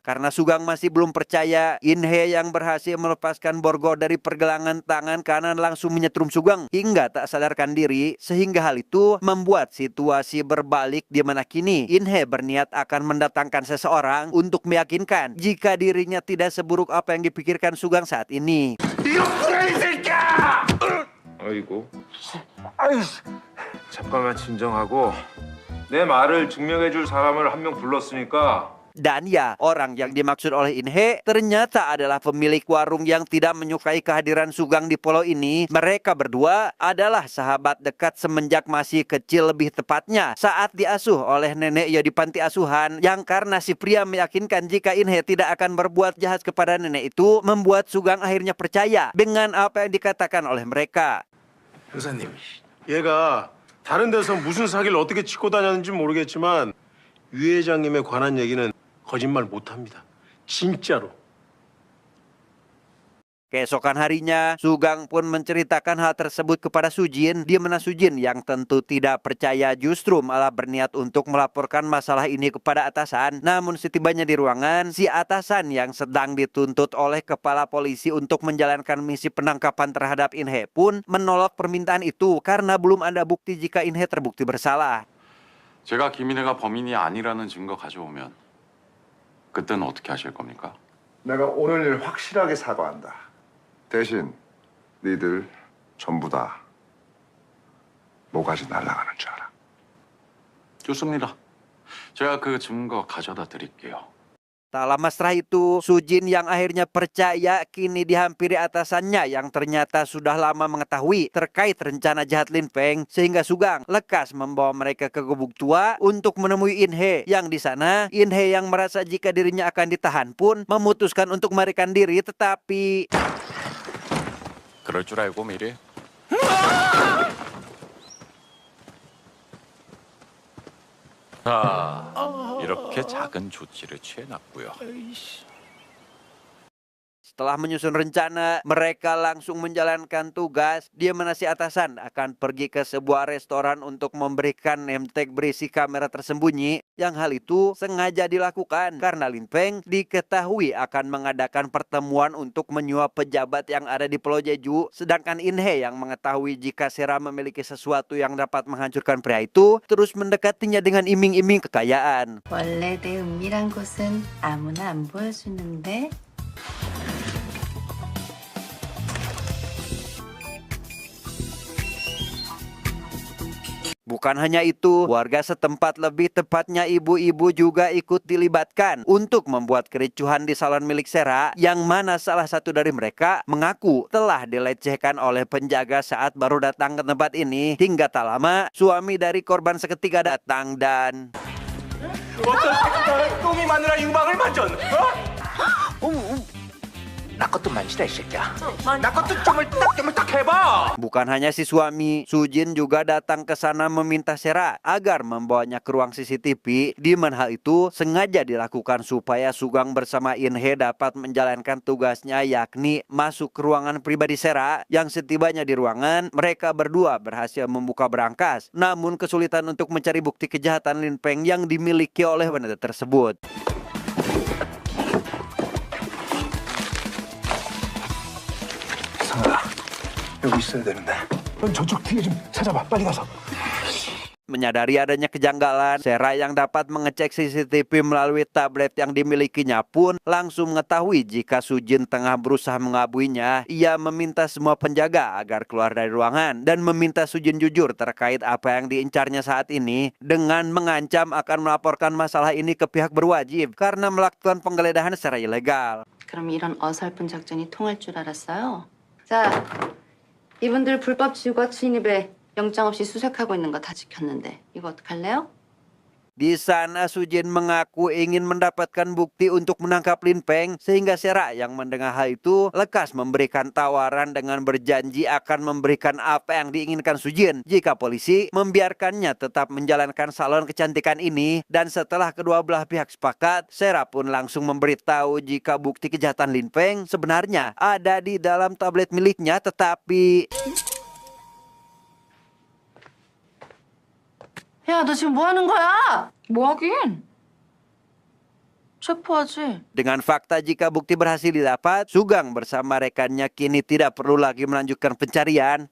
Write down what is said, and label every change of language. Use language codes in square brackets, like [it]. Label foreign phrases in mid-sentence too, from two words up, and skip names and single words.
[id] Karena Sugeng masih belum percaya, Inhe yang berhasil melepaskan borgol dari pergelangan tangan kanan langsung menyetrum Sugeng hingga tak sadarkan diri, sehingga hal itu membuat situasi berbalik di mana kini Inhe berniat akan mendatangkan seseorang untuk meyakinkan jika dirinya tidak seburuk apa yang dipikirkan Sugeng saat ini. [ko] 아이고. 아유, 잠깐만 진정하고 내 말을 증명해줄 사람을 한 명 불렀으니까. [id] Dan ya, orang yang dimaksud oleh Inhe ternyata adalah pemilik warung yang tidak menyukai kehadiran Sugeng di pulau ini. Mereka berdua adalah sahabat dekat semenjak masih kecil, lebih tepatnya saat diasuh oleh Nenek Yo di panti asuhan. Yang karena si pria meyakinkan jika Inhe tidak akan berbuat jahat kepada nenek itu, membuat Sugeng akhirnya percaya dengan apa yang dikatakan oleh mereka. [ko] 형사님, 얘가 다른 데서 무슨 사기를 어떻게 치고 다녔는지 모르겠지만 유 회장님에 관한 얘기는 거짓말 못합니다. 진짜로. [id] Keesokan harinya, Sugeng pun menceritakan hal tersebut kepada Sujin, di mana Sujin yang tentu tidak percaya justru malah berniat untuk melaporkan masalah ini kepada atasan. Namun setibanya di ruangan, si atasan yang sedang dituntut oleh kepala polisi untuk menjalankan misi penangkapan terhadap Inhe pun menolak permintaan itu karena belum ada bukti jika Inhe terbukti bersalah. [ko] 제가 김인혜가 범인이 아니라는 증거 가져오면 그때는 어떻게 하실 겁니까? 내가 오늘 일 확실하게 사과한다. 대신 니들 전부 다 모가지 날아가는 줄 알아. 좋습니다. 제가 그 증거 가져다 드릴게요. [id] Tak lama setelah itu, Sujin yang akhirnya percaya kini dihampiri atasannya yang ternyata sudah lama mengetahui terkait rencana jahat Lin Peng, sehingga Sugang lekas membawa mereka ke gubuk tua untuk menemui In Hee. Yang di sana, In Hee yang merasa jika dirinya akan ditahan pun memutuskan untuk melarikan diri, tetapi [ko] 그럴 줄 알고 미리. 자, 이렇게 작은 조치를 취해놨고요. [id] setelah menyusun rencana, mereka langsung menjalankan tugas. Dia menasi atasan akan pergi ke sebuah restoran untuk memberikan [en] name tag [id] berisi kamera tersembunyi. Yang hal itu sengaja dilakukan karena Lin Peng diketahui akan mengadakan pertemuan untuk menyuap pejabat yang ada di Pulau Jeju. Sedangkan In Hee yang mengetahui jika Sera memiliki sesuatu yang dapat menghancurkan pria itu, terus mendekatinya dengan iming-iming kekayaan. [ko] 원래 내 은밀한 곳은 아무나 안 보여주는데. [id] Bukan hanya itu, warga setempat, lebih tepatnya ibu-ibu juga ikut dilibatkan untuk membuat kericuhan di salon milik Sera, yang mana salah satu dari mereka mengaku telah dilecehkan oleh penjaga saat baru datang ke tempat ini. Hingga tak lama, suami dari korban seketika datang dan [ko] 어떤 새끼가 똥이 마누라 유방을 만졌? 나 것도 만지라 이 새끼야. 나 것도 쪼물딱 해봐. [id] bukan hanya si suami, Sujin juga datang ke sana meminta Sera agar membawanya ke ruang CCTV, di mana hal itu sengaja dilakukan supaya Sugang bersama In Hee dapat menjalankan tugasnya, yakni masuk ke ruangan pribadi Sera. Yang setibanya di ruangan, mereka berdua berhasil membuka berangkas, namun kesulitan untuk mencari bukti kejahatan Lin Peng yang dimiliki oleh wanita tersebut. [ko] 여기 있어야 되는데. 넌 저쪽 뒤에 좀 찾아봐. 빨리 가서. [id] Menyadari adanya kejanggalan, Sera yang dapat mengecek CCTV melalui tablet yang dimilikinya pun langsung mengetahui jika Sujin tengah berusaha mengabuinya. Ia meminta semua penjaga agar keluar dari ruangan dan meminta Sujin jujur terkait apa yang diincarnya saat ini, dengan mengancam akan melaporkan masalah ini ke pihak berwajib karena melakukan penggeledahan secara ilegal. [ko] 그럼 이런 어설픈 작전이 통할 줄 알았어요? 자, 이분들 불법 지우가 침입에 영장 없이 수색하고 있는 거 다 지켰는데 이거 어떡할래요? [id] Di sana Sujin mengaku ingin mendapatkan bukti untuk menangkap Lin Peng, sehingga Sera yang mendengar hal itu lekas memberikan tawaran dengan berjanji akan memberikan apa yang diinginkan Sujin jika polisi membiarkannya tetap menjalankan salon kecantikan ini. Dan setelah kedua belah pihak sepakat, Sera pun langsung memberitahu jika bukti kejahatan Lin Peng sebenarnya ada di dalam tablet miliknya, tetapi [ko] 야, 너 지금 뭐 하는 거야? 뭐 하긴? 체포하지. [id] dengan fakta jika bukti berhasil didapat, Sugang bersama rekannya kini tidak perlu lagi melanjutkan pencarian.